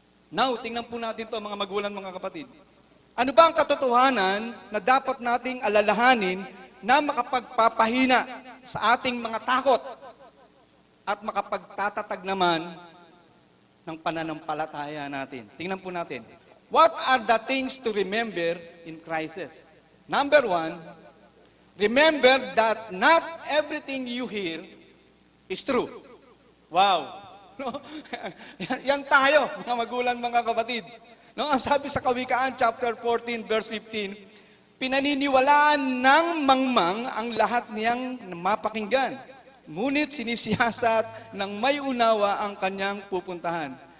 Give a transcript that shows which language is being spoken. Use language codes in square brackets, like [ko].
[tl] Now, tingnan po natin to mga magulang, mga kapatid. Ano ba ang katotohanan na dapat nating alalahanin na makapagpapahina sa ating mga takot at makapagtatatag naman ng pananampalataya natin? Tingnan po natin. [en] What are the things to remember in crisis? Number 1, remember that not everything you hear is true. Wow! No? [tl] Yan tayo, mga magulang, mga kapatid. No? Ang sabi sa Kawikaan, chapter 14, verse 15, pinaniniwalaan ng mangmang ang lahat niyang mapakinggan. Ngunit sinisiyasat ng may unawa ang kanyang pupuntahan.